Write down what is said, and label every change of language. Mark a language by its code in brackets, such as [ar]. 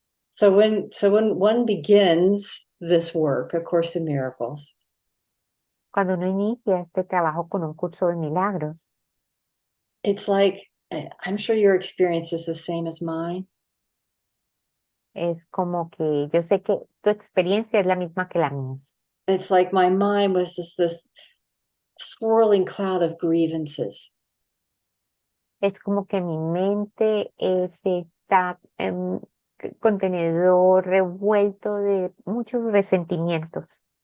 [en] So when one begins this work, A Course in Miracles, [es] Cuando uno inicia este trabajo con un curso de milagros, [en] it's like, I'm sure your experience is the same as mine. [es] es como que yo sé que tu experiencia es la misma que la mía. [en] It's like my mind was just this swirling cloud of grievances. [es] Es como que mi mente es esta contenedor revuelto de muchos resentimientos